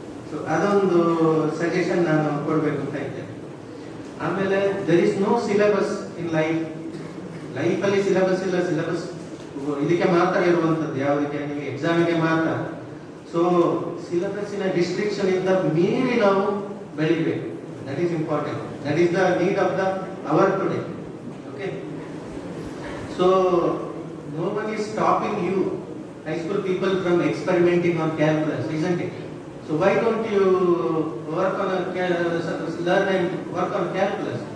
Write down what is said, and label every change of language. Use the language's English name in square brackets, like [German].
[Kannada] So ಅದೊಂದು suggestion ನಾನು ಕೊಡಬೇಕು ಅಂತ ಇದ್ದೇನೆ. ಆಮೇಲೆ [English] there is no syllabus in life. [Kannada] ಲೈಫಲ್ಲಿ ಸಿಲೆಬಸ್ ಇಲ್ಲ, ಸಿಲೆಬಸ್ ಇದಕ್ಕೆ ಮಾತ್ರ ಇರುವಂತದ್ದು, ಯಾವುದಕ್ಕೆ, ನಿಮಗೆ ಎಕ್ಸಾಮಿಗೆ ಮಾತ್ರ. ಸೊ ಸಿಲೆಬಸ್ಸಿನ ಡಿಸ್ಟ್ರಿಕ್ಷನ್ ಇಂದ ಮೀರಿ ನಾವು ಬೆಳಿಬೇಕು. [English] That is important. That is the need of the hour today. Okay, so no one is stopping you high school people from experimenting on calculus, isn't it? So why don't you work on learn and work on calculus?